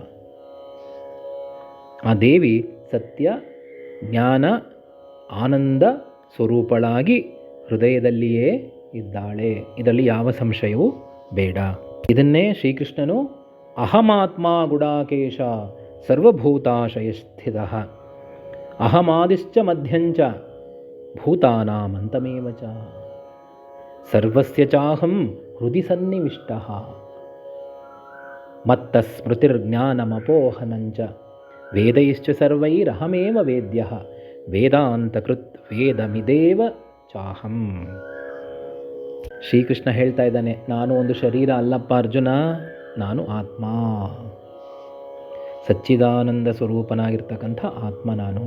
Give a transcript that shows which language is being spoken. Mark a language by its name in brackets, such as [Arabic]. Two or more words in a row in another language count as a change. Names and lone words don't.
[Kannada] ಆ ದೇವಿ ಸತ್ಯ, ಜ್ಞಾನ, ಆನಂದ ಸ್ವರೂಪಳಾಗಿ ಹೃದಯದಲ್ಲಿಯೇ ಇದ್ದಾಳೆ. ಇದರಲ್ಲಿ ಯಾವ ಸಂಶಯವೂ ಬೇಡ. ಇದನ್ನೇ ಶ್ರೀಕೃಷ್ಣನು [Sanskrit] ಅಹಮಾತ್ಮ ಗುಡಾಕೇಶ ಸರ್ವಭೂತಾಶಯಸ್ಥಿತಃ ಅಹಮಾದಿಶ್ಚ ಮಧ್ಯಂಚ ಭೂತಾನಾಮಂತಮೇವ ಚ ಸರ್ವಸ್ಯ ಚಾಹಂ ಹೃದಿ ಸನ್ನಿವಿಷ್ಟಃ ಮತ್ತ ಸ್ಮೃತಿರ್ಜ್ಞಾನಮಪೋಹನಂಚ ವೇದೈಶ್ಚ ಸರ್ವೈರಹಮೇವ ವೇದ್ಯಃ ವೇದಾಂತಕೃತ್ ವೇದಮಿದೇವ ಚಾಹಂ. [Kannada] ಶ್ರೀಕೃಷ್ಣ ಹೇಳ್ತಾ ಇದ್ದಾನೆ, ನಾನು ಒಂದು ಶರೀರ ಅಲ್ಲಪ್ಪ ಅರ್ಜುನ, ನಾನು ಆತ್ಮ, ಸಚ್ಚಿದಾನಂದ ಸ್ವರೂಪನಾಗಿರ್ತಕ್ಕಂಥ ಆತ್ಮ ನಾನು.